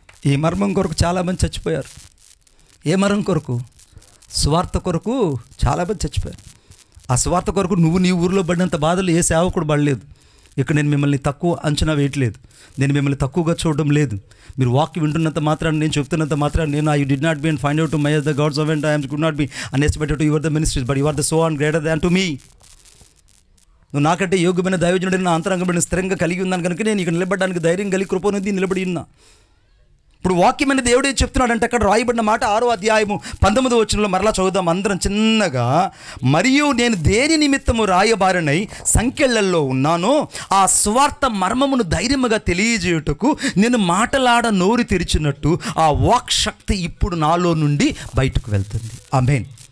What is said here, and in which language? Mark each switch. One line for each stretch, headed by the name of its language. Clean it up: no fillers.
Telugu: ఈ మర్మం కొరకు చాలామంది చచ్చిపోయారు. ఏ మర్మం కొరకు? సువార్త కొరకు చాలామంది చచ్చిపోయారు. ఆ సువార్త కొరకు నువ్వు నీ ఊరిలో పడినంత బాధలు ఏ సేవకుడు పడలేదు. ఇక్కడ నేను మిమ్మల్ని తక్కువ అంచనా వేయట్లేదు, నేను మిమ్మల్ని తక్కువగా చూడడం లేదు. మీరు వాక్యం వింటున్నంత మాత్రాన్ని, నేను
English: చెప్తున్నంత మాత్రాన్ని, నేను I did not be and find out to my as the God's servant, I am could not be unestimated to you are the ministries, but you are the so and greater than to me.
Telugu: నువ్వు నాకంటే యోగ్యమైన దైవజనుడిని నా అంతరంగమైన స్థిరంగా కలిగి ఉన్నాను కనుక నేను ఇక్కడ నిలబడడానికి ధైర్యం కలిగి కృపనుంది నిలబడి ఉన్నా. ఇప్పుడు వాక్యమైన దేవుడు ఏం చెప్తున్నాడంటే అక్కడ రాయబడిన మాట 6వ అధ్యాయము 19వ వచనంలో మరలా చదువుదాం అందరం చిన్నగా. మరియు నేను దేని నిమిత్తము రాయబారనై సంఖ్యలలో ఉన్నానో ఆ స్వార్థ మర్మమును ధైర్యముగా తెలియజేయుటకు నేను మాటలాడ నోరు తెరిచినట్టు ఆ వాక్ శక్తి ఇప్పుడు నాలో నుండి బయటకు వెళ్తుంది. ఆమేన్.